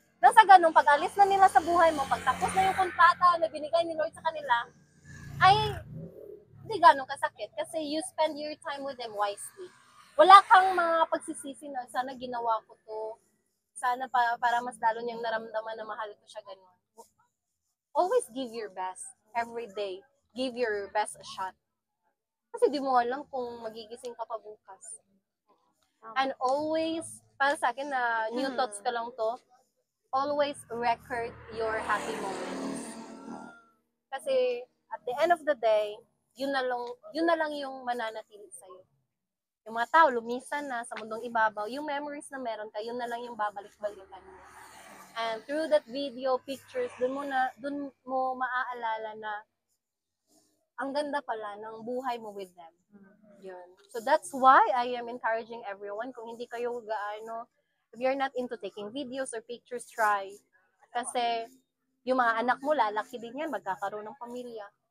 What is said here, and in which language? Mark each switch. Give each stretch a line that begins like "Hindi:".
Filipino: Nang sa ganun, pag alis na nila sa buhay mo, pag tapos na yung kontrata na binigay ni Lord sa kanila, ay hindi ganun kasakit kasi
English: you spend your time with them wisely.
Filipino: Wala kang mga pagsisisi na sana ginawa ko to, sana para mas lalo niyang naramdaman na mahal ko siya ganun.
English: Always give your best every day. Give your best a shot.
Filipino: Kasi di mo alam kung magigising ka pa bukas.
English: And always,
Filipino: para sa akin na
English: new thoughts ka lang to, always record your happy moments.
Filipino: Kasi
English: at the end of the day,
Filipino: yun na lang yung mananatili sa'yo. Yung mga tao, lumisan na sa mundong ibabaw, yung memories na meron ka, yun na lang yung babalik-balikan mo.
English: And through that video, pictures,
Filipino: dun mo maaalala na ang ganda pala ng buhay mo
English: with them.
Filipino: Yun.
English: So that's why I am encouraging everyone,
Filipino: kung hindi kayo
English: if you're not into taking videos or pictures, try.
Filipino: Kasi yung mga anak mo, lalaki din yan, magkakaroon ng pamilya.